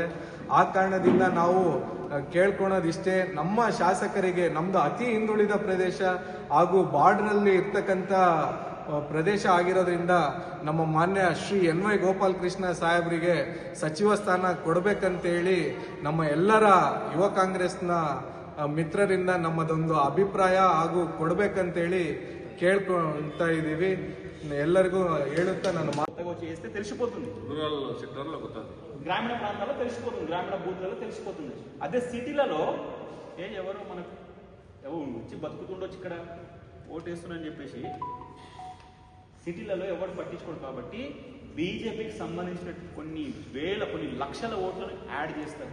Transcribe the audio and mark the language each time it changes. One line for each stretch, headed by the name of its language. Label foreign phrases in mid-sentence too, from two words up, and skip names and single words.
Kannada: ಆ ಕಾರಣದಿಂದ ನಾವು ಕೇಳ್ಕೊಳೋದಿಷ್ಟೇ, ನಮ್ಮ ಶಾಸಕರಿಗೆ, ನಮ್ದು ಅತಿ ಹಿಂದುಳಿದ ಪ್ರದೇಶ ಹಾಗೂ ಬಾರ್ಡರ್ ಅಲ್ಲಿ ಇರ್ತಕ್ಕಂಥ ಪ್ರದೇಶ ಆಗಿರೋದ್ರಿಂದ ನಮ್ಮ ಮಾನ್ಯ ಶ್ರೀ NY ಗೋಪಾಲ್ ಕೃಷ್ಣ ಸಾಹೇಬರಿಗೆ ಸಚಿವ ಸ್ಥಾನ ಕೊಡಬೇಕಂತೇಳಿ ನಮ್ಮ ಎಲ್ಲರ ಯುವ ಕಾಂಗ್ರೆಸ್ನ ಮಿತ್ರರಿಂದ ನಮ್ಮದೊಂದು ಅಭಿಪ್ರಾಯ ಹಾಗೂ ಕೊಡಬೇಕಂತೇಳಿ ಕೇಳ್ಕೊಂತ ಇದ್ದೀವಿ. ಎಲ್ಲರಿಗೂ ಹೇಳುತ್ತಾ ನಾನು
Telugu: చేస్తే తెలిసిపోతుంది. రూరల్ సెక్టర్లో గుర్తుంది, గ్రామీణ ప్రాంతాల్లో తెలిసిపోతుంది, గ్రామీణ బూత్లలో తెలిసిపోతుంది. అదే సిటీలలో ఎవరు మనకు వచ్చి బతుకుతుండొచ్చు, ఇక్కడ ఓటేస్తున్నారని చెప్పేసి సిటీలలో ఎవరు పట్టించుకోడు. కాబట్టి బీజేపీకి సంబంధించిన కొన్ని లక్షల ఓట్లను యాడ్ చేస్తారు.